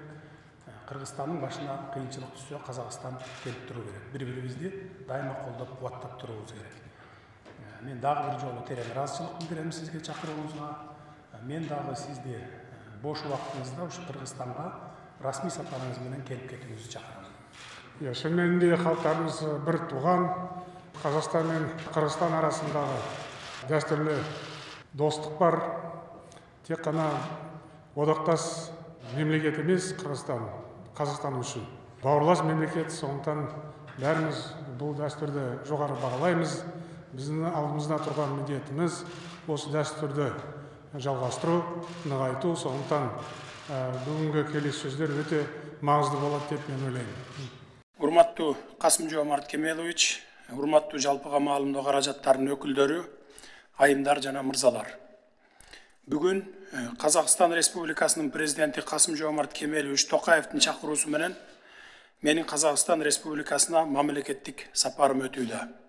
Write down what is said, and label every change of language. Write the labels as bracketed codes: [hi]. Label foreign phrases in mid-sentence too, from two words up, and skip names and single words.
[ky] Кыргызстандын башына кыйынчылык түшсө, Казакстан келип туруу керек. Бири-бирибизди дайыма колдоп, кубаттап туруубуз керек. Мен дагы бир жолу терең ыраазычылык билдирем сизге чакырууңузга. Мен дагы сизди бош убактыңызда ушу Кыргызстанга расмий сапарыңыз менен келип кетүүңүздү чакырам. [kk] Шын мәнінде халықтарымыз бір туған. Қазақстан мен Қырғызстан арасындағы дәстүрлі достық бар. Тек қана одақтас мемлекет емес Қазақстан үшін бауырлас мемлекет. Сондықтан бәріміз бұл дәстүрді жоғары бағалаймыз. Біздің алдымызда тұрған міндетіміз осы дәстүрді жалғастыру, нығайту. Сондықтан бүгінгі келіссөздер өте маңызды болады деп мен ойлаймын. [ky] Урматтуу Касым-Жомарт Кемелович, урматтуу жалпыга маалымдоо каражаттарынын өкүлдөрү, айымдар жана мырзалар. Бүгүн Казакстан Республикасынын президенти Касым-Жомарт Кемелович Токаевдин чакыруусу менен менин Казакстан Республикасына мамлекеттик сапарым өтүүдө.